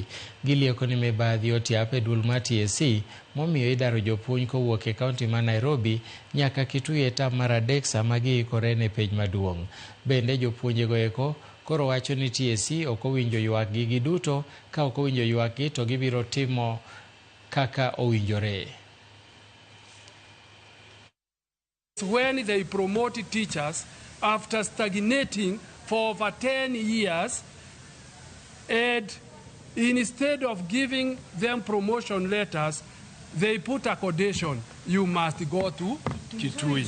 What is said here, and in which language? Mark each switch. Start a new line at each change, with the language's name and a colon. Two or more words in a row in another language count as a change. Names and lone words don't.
Luo (Kenya and Tanzania): Gilieko ni mibadhi otiap e dul mar TSC momiyo idaro jopuonj kowuok e kaunti ma Nairobi nyaka Kitui e tam mar adek sama giikore ne penj maduong'. Bende jopuonjego eko koro wacho ni TSC ok owinjo ywakgi giduto, ka ok owinjo ywakgi to gibiro timo kaka owinjore.
English: When they promote teachers after stagnating for over 10 years, and instead of giving them promotion letters, they put a condition: you must go to Kitui.